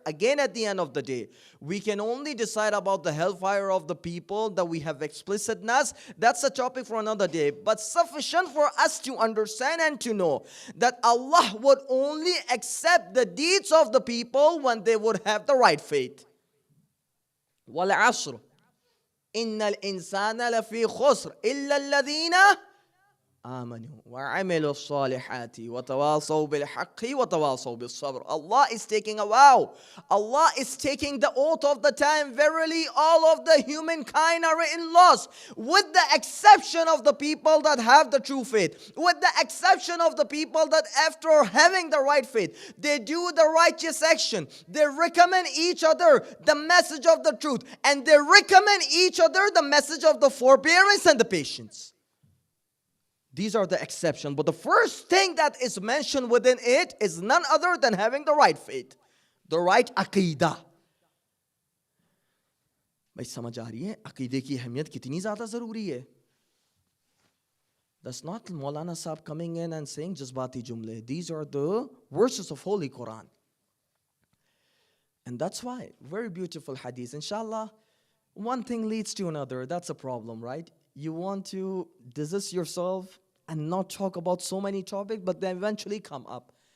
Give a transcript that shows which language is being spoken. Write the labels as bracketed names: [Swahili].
[English] Again, at the end of the day, we can only decide about the hellfire of the people that we have explicitness. That's a topic for another day. But sufficient for us to understand and to know that Allah would only accept the deeds of the people when they would have the right faith. [Arabic] Wal asr. إن الإنسان لفي خسر إلا الذين آمنوا وعملوا الصالحات وتواصوا بالحق وتواصوا بالصبر. [English] Allah is taking a vow. Allah is taking the oath of the time. Verily, all of the humankind are in loss, with the exception of the people that have the true faith, with the exception of the people that after having the right faith, they do the righteous action. They recommend each other the message of the truth, and they recommend each other the message of the forbearance and the patience. These are the exceptions. But the first thing that is mentioned within it is none other than having the right faith, the right aqidah. [Hindi] भाई समझ आ रही है अकीदे की अहमियत कितनी ज़्यादा ज़रूरी है? [English] That's not Maulana Sahib coming in and saying [Hindi] jazbati jumle. [English] These are the verses of Holy Quran. And that's why, very beautiful hadith. Inshallah, one thing leads to another. That's a problem, right? You want to desist yourself and not talk about so many topics, but they eventually come up.